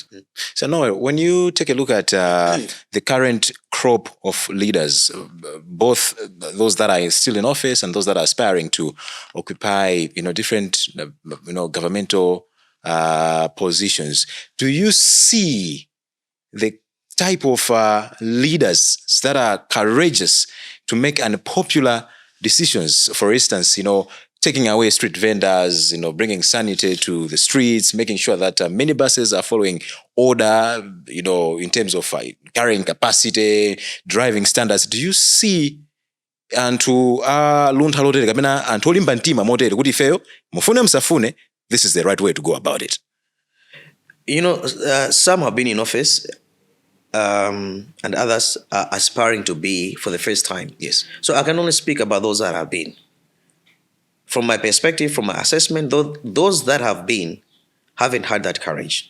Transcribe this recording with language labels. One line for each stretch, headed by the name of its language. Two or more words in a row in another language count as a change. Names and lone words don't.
English: So Noel, when you take a look at the current crop of leaders, both those that are still in office and those that are aspiring to occupy, different, governmental positions, do you see the type of leaders that are courageous to make unpopular decisions. For instance, taking away street vendors, bringing sanity to the streets, making sure that minibuses are following order, in terms of carrying capacity, driving standards. Do you see
Nyanja: anthu aluntha lotere kapena anthu olimba mtima motere kuti ifeyo mufune msafune,
English: this is the right way to go about it? Some have been in office and others are aspiring to be for the first time. Yes. So I can only speak about those that have been. From my perspective, from my assessment, those that have been haven't had that courage.